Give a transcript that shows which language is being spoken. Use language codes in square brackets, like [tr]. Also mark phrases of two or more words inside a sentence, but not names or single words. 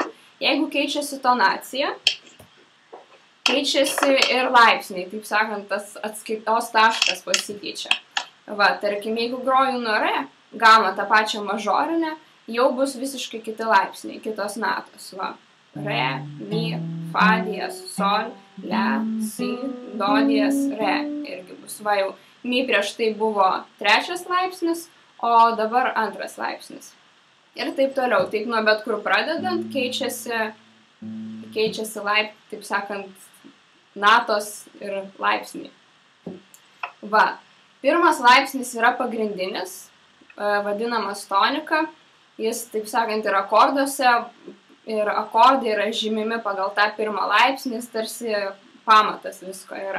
[lt] Jeigu keičiasi tonacija, keičiasi ir laipsniai, taip sakant, tas atskaitos taškas pasikeičia. Va, tarkim, jeigu groju nuo re, gamą tą pačią mažorinę, jau bus visiškai kiti laipsniai, kitos natos, va. Re, mi, fa diez, sol, le, si, do diez, re. Irgi bus, va jau, mi prieš tai buvo 3 laipsnis, o dabar 2 laipsnis. Ir taip toliau, taip nuo bet kur pradedant, keičiasi taip sakant, natos ir laipsniai. Va, pirmas laipsnis yra pagrindinis, vadinamas tonika, jis, taip sakant, yra akorduose, ir akordai yra žymimi pagal tą pirmą laipsnį, jis tarsi pamatas visko yra.